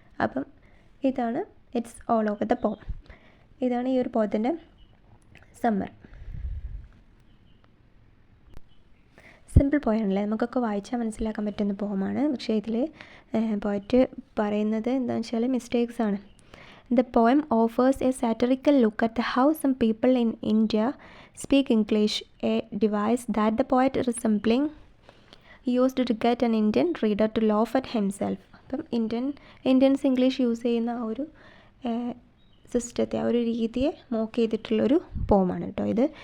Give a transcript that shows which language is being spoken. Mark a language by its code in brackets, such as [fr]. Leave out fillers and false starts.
[ml] അപ്പം ഇതാണ് [en] It's all over the palm. [ml] ഇതാണ് ഈ ഒരു പോത്തിൻ്റെ സമ്മർ. സിമ്പിൾ പോയാണല്ലേ, നമുക്കൊക്കെ വായിച്ചാൽ മനസ്സിലാക്കാൻ പറ്റുന്ന പോമാണ്. പക്ഷേ ഇതിൽ പോയിട്ട് പറയുന്നത് എന്താണെന്ന് വെച്ചാൽ മിസ്റ്റേക്സ് ആണ്. [en] The poem offers a satirical look at how some people in India speak English, a device that the poet resembling used to get an Indian reader to laugh at himself. [ml] അപ്പം Indians English use ചെയ്യുന്ന ആ ഒരു സിസ്റ്റത്തെ, ആ ഒരു രീതിയെ mock ചെയ്തിട്ടുള്ളൊരു പോമാണ് കേട്ടോ ഇത്.